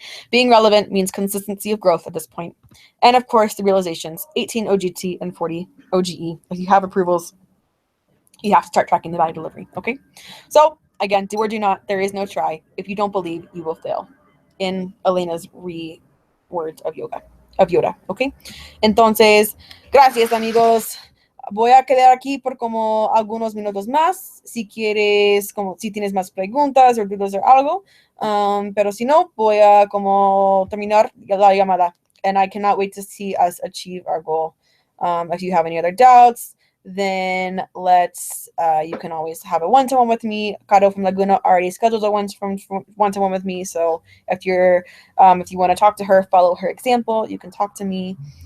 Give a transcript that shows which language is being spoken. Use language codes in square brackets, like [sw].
[en] Being relevant means consistency of growth at this point. And of course, the realizations, 18 OGT and 40 OGE. If you have approvals, you have to start tracking the value delivery, okay? So again, do or do not, there is no try. If you don't believe, you will fail. In Elena's words of Yoda, okay? [es] Entonces, gracias, amigos. Voy a quedar aquí por como algunos minutos más. Si quieres, si tienes más preguntas o dudas o algo. Pero si no, voy a como terminar la llamada. [en] And I cannot wait to see us achieve our goal. If you have any other doubts, then you can always have a one-to-one with me. Caro from Laguna already scheduled a one-to-one with me. So if you want to talk to her, follow her example, you can talk to me.